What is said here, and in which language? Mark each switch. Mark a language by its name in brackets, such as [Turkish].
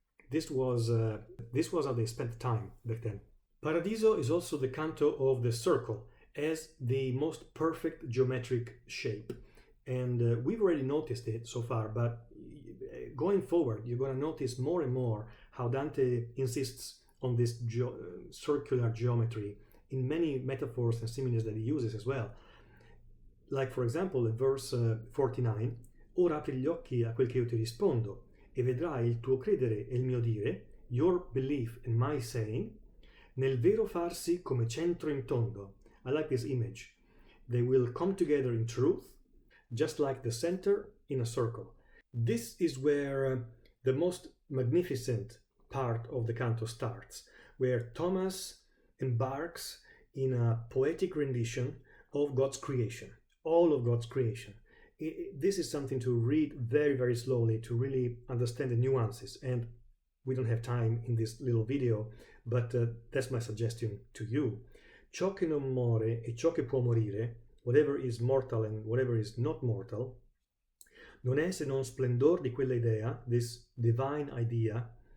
[English] This was how they spent time back then. Paradiso is also the canto of the circle as the most perfect geometric shape, and we've already noticed it so far, but going forward you're going to notice more and more how Dante insists on this circular geometry in many metaphors and similes that he uses as well. Like, for example, in verse 49, [Italian] ora apri gli occhi a quel che io ti rispondo, e vedrai il tuo credere e il mio dire, [English] your belief and my saying, [Italian] nel vero farsi come centro in tondo. [English] I like this image. They will come together in truth, just like the center in a circle. This is where the most magnificent part of the canto starts, where Thomas embarks in a poetic rendition of God's creation, all of God's creation. This is something to read very, very slowly to really understand the nuances, and we don't have time in this little video, but that's my suggestion to you. [Italian] Ciò che non muore e ciò che può morire, [English] whatever is mortal and whatever is not mortal, [Italian] non è se non splendor di quella idea, [English] this divine idea.